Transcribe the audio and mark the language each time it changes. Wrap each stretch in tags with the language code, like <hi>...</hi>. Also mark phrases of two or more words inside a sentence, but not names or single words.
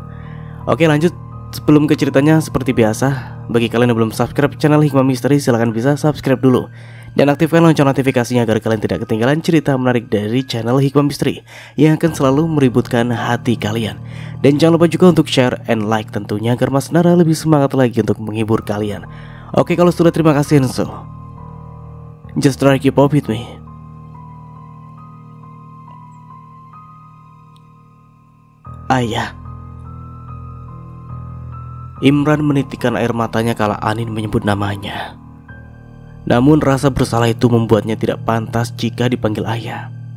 <id>Oke, lanjut. Sebelum ke ceritanya, seperti biasa, bagi kalian yang belum subscribe channel Hikmah Misteri, silahkan bisa subscribe dulu dan aktifkan lonceng notifikasinya agar kalian tidak ketinggalan cerita menarik dari channel Hikmah Misteri yang akan selalu meributkan hati kalian. Dan jangan lupa juga untuk</id> <en>share and like</en> <id>tentunya, agar Mas Nara lebih semangat lagi untuk menghibur kalian. Oke, kalau sudah, terima kasih Enso.</id> <en>Just try keep up with me.</en> <id>Ayah. Imran menitikkan air matanya kala Anin menyebut namanya. Namun rasa bersalah itu membuatnya tidak pantas jika dipanggil ayah.</id>